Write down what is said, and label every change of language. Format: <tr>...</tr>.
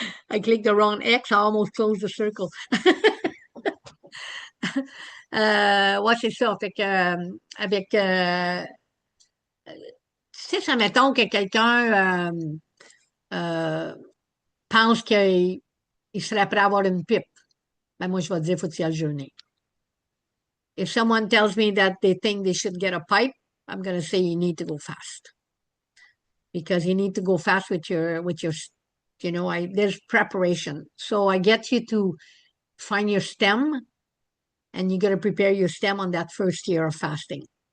<en>I clicked the wrong X. I almost closed the circle.</en> <fr>Ouais, c'est ça. Fait que, tu sais, mettons que quelqu'un pense qu'il serait prêt à avoir une pipe. Ben, moi, je vais dire, faut-il aller jeûner?</fr> <en>If someone tells me that they think they should get a pipe, I'm going to say you need to go fast. Because you need to go fast with your there's preparation. So I get you to find your stem, and you got to prepare your stem on that first year of fasting.</en>